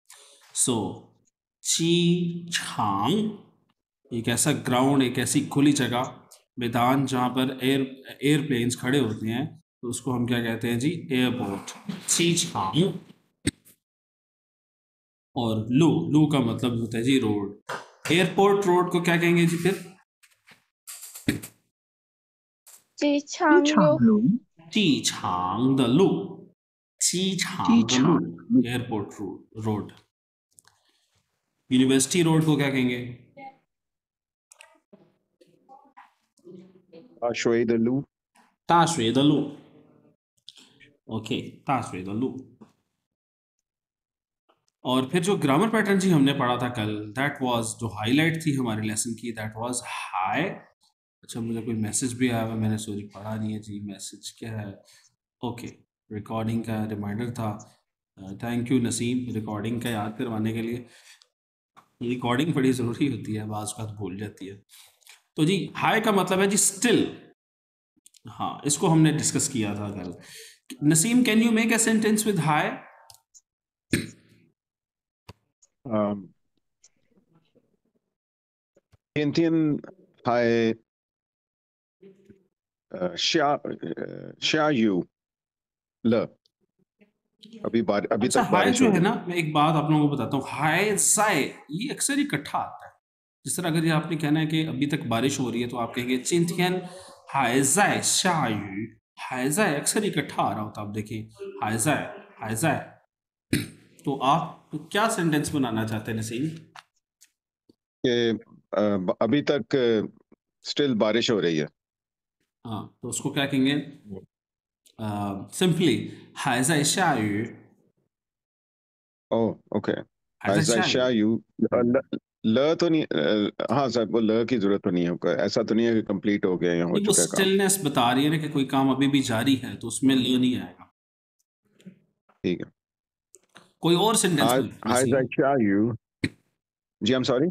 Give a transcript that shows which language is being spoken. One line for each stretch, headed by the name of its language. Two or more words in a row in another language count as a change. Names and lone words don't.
Hindi: सो ची छांग एक ऐसा ग्राउंड, एक ऐसी खुली जगह, मैदान जहाँ पर एयरप्लेन्स खड़े होते हैं, तो उसको हम क्या कहते हैं जी? एयरपोर्ट, ची छांग। और लू का मतलब होता है जी रोड।
English: airport road
Hindi: को क्या कहेंगे जी फिर?
Chinese: 机场路机场的路，机场的路
English: airport road. university road
Hindi: को क्या कहेंगे?
Chinese: 大水的路。大学的路 ओके, 大学的路।
Hindi: और फिर जो ग्रामर पैटर्न जी हमने पढ़ा था कल,
English: that was
Hindi: जो हाईलाइट थी हमारे लेसन की,
English: that was
Hindi: हाय। अच्छा, मुझे कोई मैसेज भी आया हुआ, मैंने सॉरी पढ़ा नहीं है जी, मैसेज क्या है? ओके, रिकॉर्डिंग का रिमाइंडर था।
English: thank you
Hindi: नसीम रिकॉर्डिंग का याद करवाने के लिए। रिकॉर्डिंग बड़ी ज़रूरी होती है, बाज़ बात भूल जाती है। तो जी हाय का मतलब है जी स्टिल। हाँ, इसको हमने डिस्कस किया था कल।
English: Naseem, can you make a sentence with hai?
Chinese: 天天还下雨了。अभी
Hindi: अच्छा, तक हाय बारिश जो हो है रही ना, है। मैं एक बात आप लोगों को बताता हूँ,
Chinese: 还在
Hindi: ये अक्सर इकट्ठा आता है। जिस तरह अगर ये आपने कहना है कि अभी तक बारिश हो रही है, तो आप कहेंगे
Chinese: 今天还在下雨. 还在
Hindi: अक्सर इकट्ठा आ रहा होता है। आप देखिए
Chinese: 还在，还在.
Hindi: तो आप क्या सेंटेंस बनाना चाहते हैं नसीम? कि अभी तक स्टिल बारिश हो रही है। हाँ, तो उसको क्या कहेंगे? सिंपली
Chinese: 还在下雨.
English: Oh okay.
Chinese: 还在下雨。
Hindi: 下雨 ल तो नहीं हाँ सर, वो ल की जरूरत तो नहीं है, ऐसा तो नहीं है कि कंप्लीट हो गया या हो नहीं, वो चुका है काम। स्टिलनेस बता रही है ना कि कोई काम अभी भी जारी है, तो उसमें ल नहीं आएगा। ठीक है। कोई और सेंटेंस
Chinese: 还还
Hindi: वसीम,
Chinese: 在下雨.
English: जी I am sorry.